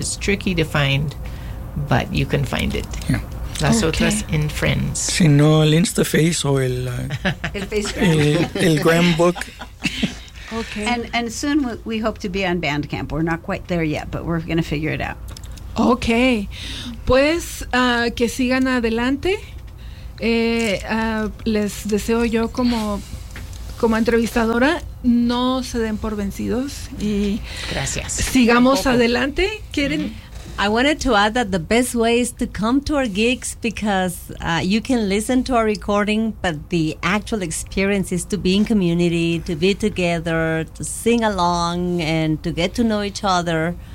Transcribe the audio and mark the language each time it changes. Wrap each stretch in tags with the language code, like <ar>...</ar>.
<en>It's tricky to find, but you can find it. Yeah.</en> <es>Las Otras en Friends. Si no, el InstaFace o el... el Facebook. El Gram Book.</es> <en>Okay. And soon we hope to be on Bandcamp. We're not quite there yet, but we're going to figure it out.</en> <es>Okay. Pues, que sigan adelante. Les deseo yo como entrevistadora, no se den por vencidos y gracias. Sigamos adelante. ¿Quieren?</es> <en>I wanted to add that the best way is to come to our gigs because you can listen to our recording, but the actual experience is to be in community, to be together, to sing along and to get to know each other.</en>